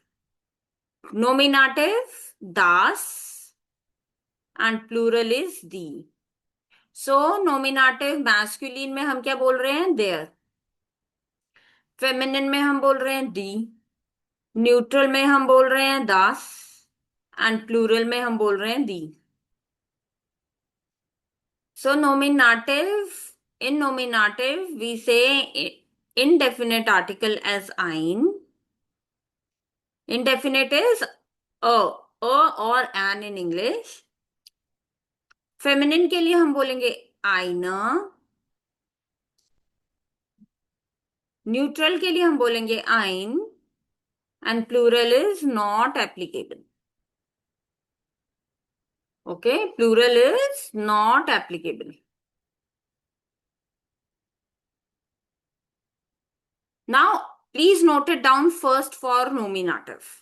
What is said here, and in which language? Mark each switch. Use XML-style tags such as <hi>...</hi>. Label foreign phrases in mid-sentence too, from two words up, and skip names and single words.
<en>nominative das and plural is die. so nominative masculine</en> <hi>में हम क्या बोल रहे हैं, देयर। फेमिनिन में हम बोल रहे हैं दी। न्यूट्रल में हम बोल रहे हैं दास।</hi> <en>and plural</en> <hi>में हम बोल रहे हैं दी।</hi> <en>So nominative, in nominative, we say indefinite article as ein. Indefinite is or an in English.</en> <hi>Feminine के लिए हम बोलेंगे eine. Neutral के लिए हम बोलेंगे ein.</hi> <en>And plural is not applicable. Okay, plural is not applicable. Now, please note it down first for nominative.</en>